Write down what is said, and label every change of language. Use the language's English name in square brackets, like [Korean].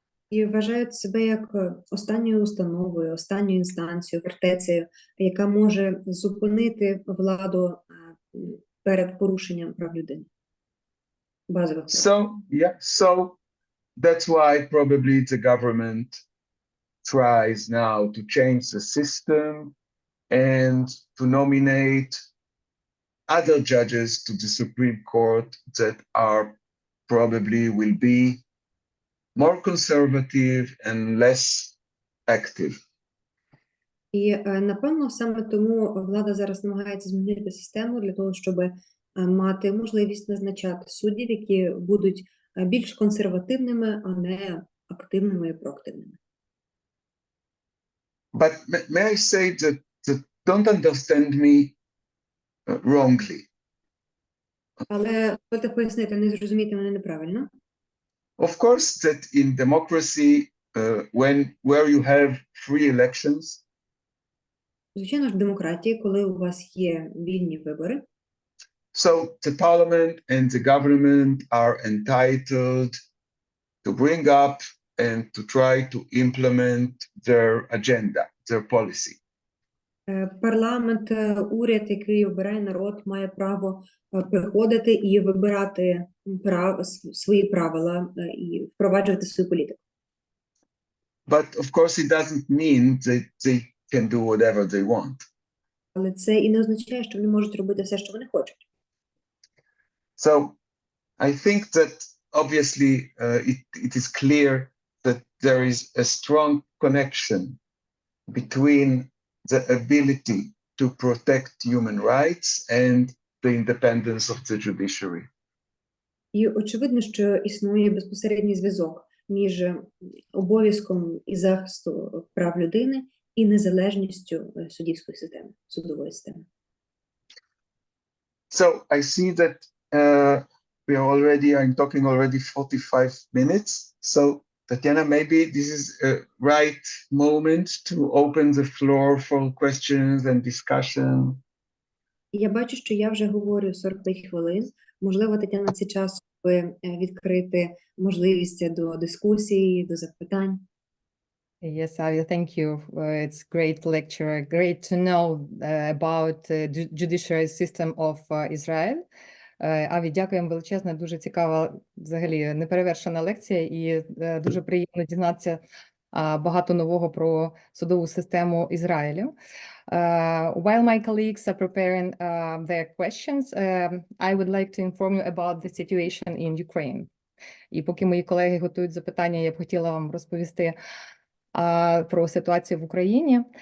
[Ukrainian] І вважають себе як останньою установою, останньою інстанцією, фортецею, яка може зупинити владу перед порушенням прав людини. Базових прав. [English] So that's why probably the government tries now to change the system and to nominate other judges to the Supreme Court that are probably will be more conservative and less active. [Ukrainian] І, напевно, саме тому влада зараз намагається змінити систему для того, щоб мати можливість назначати суддів, які будуть більш консервативними, а не активними і проактивними. [English] But may I say that don't understand me wrongly. [Ukrainian] Але хочете пояснити, не зрозуміти мене неправильно. [English] Of course, that in democracy, where you have free elections, [Ukrainian] Звичайно ж, в демократії, коли у вас є вільні вибори, [English] so the parliament and the government are entitled to bring up and to try to implement their agenda, their policy. [Ukrainian] Парламент, уряд, який обирає народ, має право приходити і вибирати свої правила і впроваджувати свою політику. [English] But of course, it doesn't mean that they can do whatever they want. [Ukrainian] Але це і не означає, що вони можуть робити все, що вони хочуть. [English] So I think that obviously it is clear that there is a strong connection between the ability to protect human rights and the independence of the judiciary. [Ukrainian] І очевидно, що існує безпосередній зв'язок між обов'язком і захисту прав людини і незалежністю суддівської системи, судової системи. [English] So I see that I'm talking already 45 minutes. So Tatiana, maybe this is a right moment to open the floor for questions and discussion. [Ukrainian] Я бачу, що я вже говорю 45 хвилин. Можливо, Тетяна, це час, щоб відкрити можливість до дискусії, до запитань. [English] Yes, Avi, thank you. It's great lecture. Great to know about the judiciary system of Israel. [Ukrainian] Аві, дякуємо величезно, дуже цікава, взагалі, неперевершена лекція, і дуже приємно дізнатися багато нового про судову систему Ізраїлю. [English] While my colleagues are preparing their questions, I would like to inform you about the situation in Ukraine. [Ukrainian] І поки мої колеги готують запитання, я б хотіла вам розповісти про ситуацію в Україні.